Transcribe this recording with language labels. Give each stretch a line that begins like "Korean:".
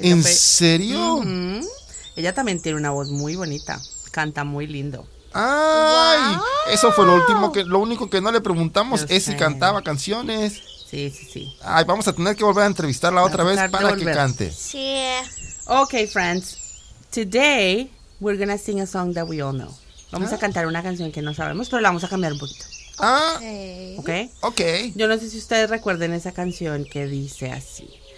Spanish: ¿En serio? Uh-huh. Ella también tiene una voz muy bonita. Canta muy lindo. ¡Ay! Wow. Eso fue lo único que no le preguntamos es si cantaba canciones. Sí, sí, sí. Ay, vamos a tener que volver a entrevistarla otra vez para que cante. Sí.
English: Okay, friends. Today we're gonna sing a song that we all know.
Spanish: Vamos a cantar una canción que no sabemos, pero la vamos a cambiar un poquito. Okay. Yo no sé si ustedes recuerden esa canción que dice así.